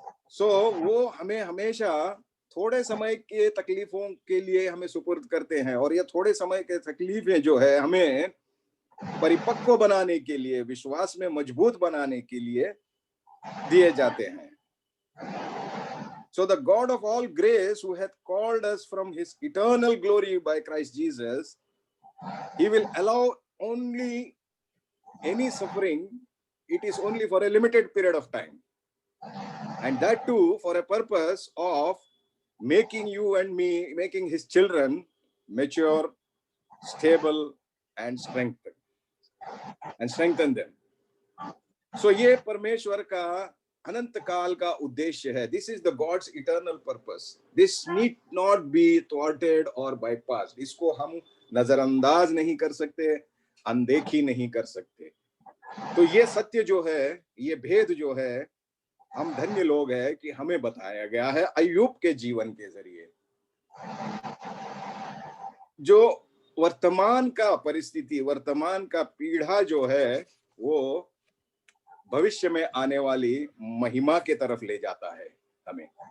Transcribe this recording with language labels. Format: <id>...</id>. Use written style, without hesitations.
<hi>सो वो हमें हमेशा थोड़े समय के तकलीफों के लिए हमें सुपुर्द करते हैं, और ये थोड़े समय के तकलीफें जो है हमें परिपक्व बनाने के लिए, विश्वास में मजबूत बनाने के लिए दिए जाते हैं।</hi> <en>So the God of all grace, who hath called us from his eternal glory by Christ Jesus, he will allow only any suffering. It is only for a limited period of time, and that too for a purpose of making you and me, making his children mature, stable and strengthen them.</en> <hi>So ये परमेश्वर का अनंत काल का उद्देश्य है।</hi> <en>This is the God's eternal purpose. This need not be thwarted or bypassed.</en> <hi>इसको हम नजरअंदाज नहीं कर सकते, अनदेखी नहीं कर सकते। तो ये सत्य जो है, ये भेद जो है, हम धन्य लोग हैं कि हमें बताया गया है अय्यूब के जीवन के जरिए। जो वर्तमान का परिस्थिति, वर्तमान का पीड़ा जो है, वो भविष्य में आने वाली महिमा के तरफ ले जाता है हमें।</hi>